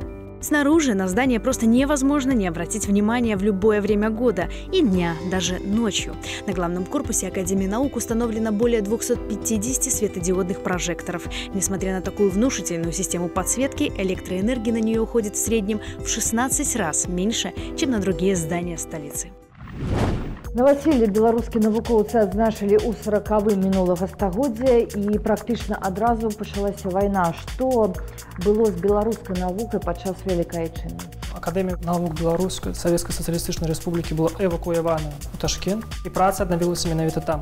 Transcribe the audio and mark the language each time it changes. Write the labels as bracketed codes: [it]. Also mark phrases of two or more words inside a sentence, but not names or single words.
[ru] Снаружи на здание просто невозможно не обратить внимания в любое время года и дня, даже ночью. На главном корпусе Академии наук установлено более 250 светодиодных прожекторов. Несмотря на такую внушительную систему подсветки, электроэнергии на нее уходит в среднем в 16 раз меньше, чем на другие здания столицы. [be] Новоселье беларускія навукоўцы адзначылі ў 40-м мінулага стагоддзя і практычна адразу пачалася вайна. Што было з беларускай навукай падчас Вялікай Айчынны? Академія навук Беларускай Савецкай Сацыялістычнай Рэспублікі была эвакуявана ў Ташкент, і праца аднавілася менавіта там.